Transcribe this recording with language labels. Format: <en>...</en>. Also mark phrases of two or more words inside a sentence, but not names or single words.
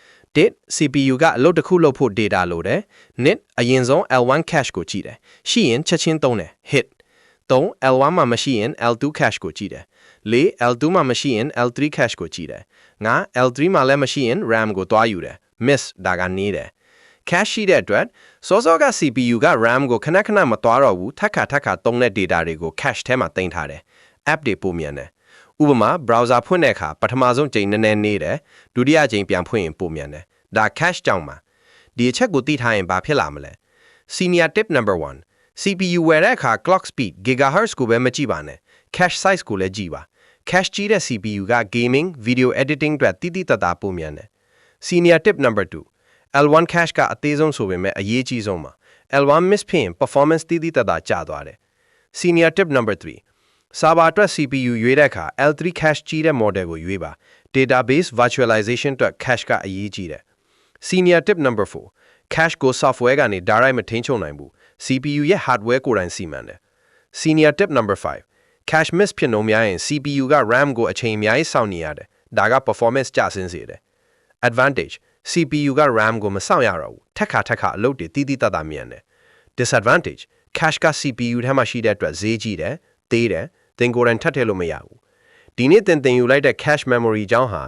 <my>CPU ကအလုပ်တစ်ခုလုပ်ဖို့ data လိုတယ် net အရင်ဆုံး</my> <en>L1 cache</en> <my>ကိုကြည့်တယ်ရှိရင်ချက်ချင်းသုံးတယ် hit 3 L1 မှာမရှိရင်</my> <en>L2 cache</en> <my>ကိုကြည့်တယ်4 L2 မှာမရှိရင်</my> <en>L3 cache</en> <my>ကိုကြည့်တယ်5 L3 မှာလည်းမရှိရင် RAM ကိုတွားယူတယ် miss ဒါကနေတယ် cache ရှိတဲ့အတွက်စောစောက CPU က RAM ကိုခဏမတွားတော့ဘူးထပ်ခါသုံးတဲ့ data တွေကို cache ထဲမှာတင်ထားတယ် app တွေပုံမြန်တယ်ဥပမာ browser ဖွင့်တဲ့အခါပထမ ဆုံးချိန်နည်းနည်းနေတယ်ဒုတိယချိန်ပြန်ဖွင့်ရင်ပုံမြန်တယ်ဒါ cache ကြောင့်ပါဒီအချက်ကိုသိထားရင်ဘာဖြစ်လာမလဲ</my> <en>Senior tip number 1 CPU</en> <my>ဝယ်တဲ့အခါ</my> <en>clock speed gigahertz</en> <my>ကိုပဲမကြည့်ပါနဲ့</my> <en>cache size</en> <my>ကိုလည်းကြည့်ပါ cache ကြီးတဲ့ CPU က</my> <en>gaming video editing</en> <my>အတွက်တိတိတတ်တာပုံမြန်တယ်</my> <en>Senior tip number 2 L1 cache</en> <my>ကအသေးဆုံးဆိုပေမဲ့အရေးကြီးဆုံး ပါ</my> <en>L1 miss</en> <my>ဖြစ်ရင် performance တိတိတတ်တာကျသွားတယ်</my> <en>Senior tip number 3 server</en> <my>အတွက် CPU ရွေးတဲ့အခါ</my> <en>L3 cache</en> <my>ကြီးတဲ့ model ကိုရွေးပါ</my> <en>database virtualization</en> <my>အတွက် cache ကအရေးကြီးတယ်</my> <en>Senior tip number 4 cache</en> <my>ကို software ကနေ direct မထိန်းချုပ်နိုင်ဘူး CPU ရဲ့ hardware ကိုယ်တိုင်စီမံတယ် Senior</my> <en>tip number 5 cache miss</en> <my>ဖြစ်နှုန်းများရင် CPU က RAM ကိုအချိန်အများကြီးစောင့်နေရတယ်ဒါက performance ကျဆင်းစေတယ်</my> <en>Advantage CPU</en> <my>က RAM ကိုမစောင့်ရတော့ဘူးထက်ခါအလုပ်တွေတိတိတတ်တာ မြန်တယ်</my> <en>Disadvantage cache</en> <my>က CPU ထဲမှာရှိတဲ့အတွက်ဈေးကြီးတယ်သေးတယ်သင်ကိုယ်တိုင်ထပ်ထည့်လို့မရဘူးဒီနေ့သင်ယူလိုက်တဲ့</my> <en>cache memory</en> <my>ကြောင်းဟာ</my>